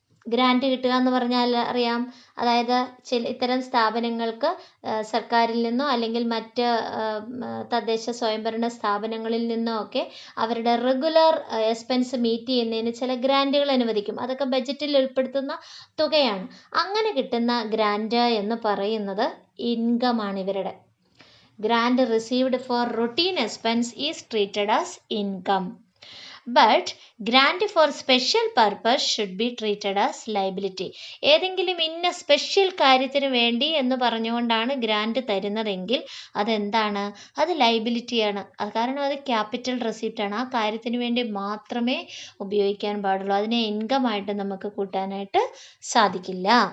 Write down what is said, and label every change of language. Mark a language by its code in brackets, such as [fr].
[ml] Grand കിട്ടുക എന്ന് പറഞ്ഞാൽ അറിയാം, അതായത് ഇത്തരം സ്ഥാപനങ്ങൾക്ക് സർക്കാരിൽ നിന്നോ അല്ലെങ്കിൽ മറ്റ് തദ്ദേശ സ്വയംഭരണ സ്ഥാപനങ്ങളിൽ നിന്നോ ഒക്കെ അവരുടെ റെഗുലർ എക്സ്പെൻസ് മീറ്റ് ചെയ്യുന്നതിന് ചില ഗ്രാൻറ്റുകൾ അനുവദിക്കും. അതൊക്കെ ബജറ്റിൽ ഉൾപ്പെടുത്തുന്ന തുകയാണ്. അങ്ങനെ കിട്ടുന്ന ഗ്രാൻറ്റ് എന്ന് പറയുന്നത് ഇൻകം ആണ്. ഇവരുടെ [en] Grant received for routine expense is treated as income. But grant for special purpose should be treated as liability. [ml] ഏതെങ്കിലും ഇന്ന സ്പെഷ്യൽ കാര്യത്തിന് വേണ്ടി എന്ന് പറഞ്ഞുകൊണ്ടാണ് ഗ്രാൻറ്റ് തരുന്നതെങ്കിൽ അതെന്താണ്? അത് ലയബിലിറ്റിയാണ്. അത് കാരണം അത് ക്യാപിറ്റൽ റെസിപ്റ്റ് ആണ്. ആ കാര്യത്തിന് വേണ്ടി മാത്രമേ ഉപയോഗിക്കാൻ പാടുള്ളൂ. അതിനെ ഇൻകം ആയിട്ട് നമുക്ക് കൂട്ടാനായിട്ട് സാധിക്കില്ല.